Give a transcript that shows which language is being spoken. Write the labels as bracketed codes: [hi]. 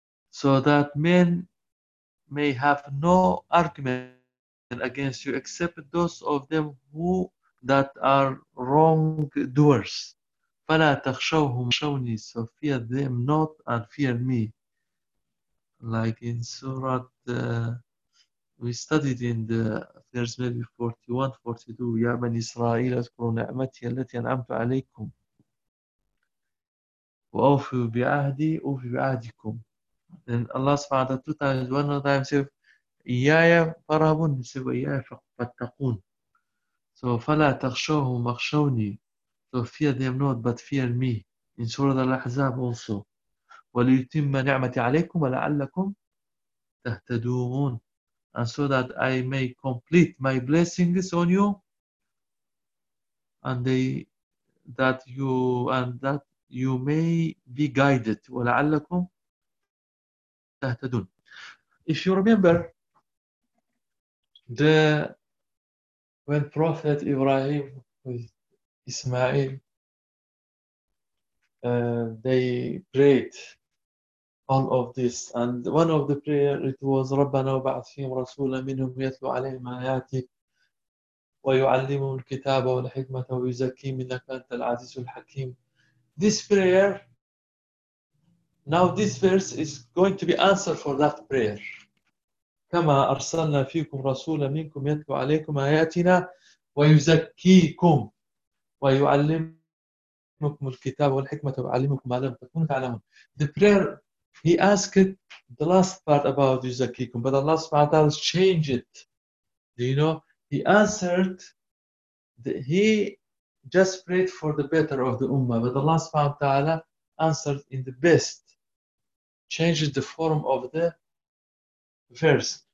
[en] So that men may have no argument against you except those of them who that are wrongdoers. [ar] فَلَا تَخْشَوْهُمْ شَوْنِي. [en] So fear them not and fear me. Like in Surah, we studied in the verse maybe 41, 42, [ar] يَا مَنْ إِسْرَائِيلَ اذْكُرُوا نِعْمَتِيَ الَّتِي أَنْعَمْتُ عَلَيْكُمْ وَأَوْفُوا بِعَهْدِي أُوفِي بِعَهْدِكُمْ. [en] Then Allah subhanahu wa ta'ala two times, one other time said, [ar] إِيَّايَ فَرَهَبُونَ. He said, وَإِيَّايَ فَاتَّقُونَ. So فلا تخشوهم اخشوني. [en] So fear them not, but fear me. In Surah Al-Ahzab also. [ar] وليتم نعمتي عليكم ولعلكم تهتدون. [en] And so that I may complete my blessings on you, and that you may be guided. [ar] ولعلكم تهتدون. [en] If you remember, when Prophet Ibrahim with Ismail, they prayed all of this. And one of the prayers, it was, [ar] رَبَّنَا وَبَعَثْ فِيهِمْ رَسُولًا مِنْهُمْ يَتْلُوا عَلَيْهِمْ آيَاتِكَ وَيُعَلِّمُهُمُ الْكِتَابَ وَالْحِكْمَةَ وَيُزَكِّيهِمْ إِنَّكَ أَنْتَ الْعَزِيزُ الْحَكِيمُ. [en] This prayer, now this verse is going to be answered for that prayer. [ar] كما أرسلنا فيكم رسولا منكم يتلو عليكم آياتنا ويزكيكم ويعلمكم الكتاب والحكمة ويعلمكم ما لم تكونوا تعلمون. [en] The prayer He asked the last part about Yuzakikum, but Allah subhanahu wa ta'ala changed it. Do you know? He answered that he just prayed for the better of the Ummah, but Allah subhanahu wa ta'ala answered in the best, changed the form of the verse.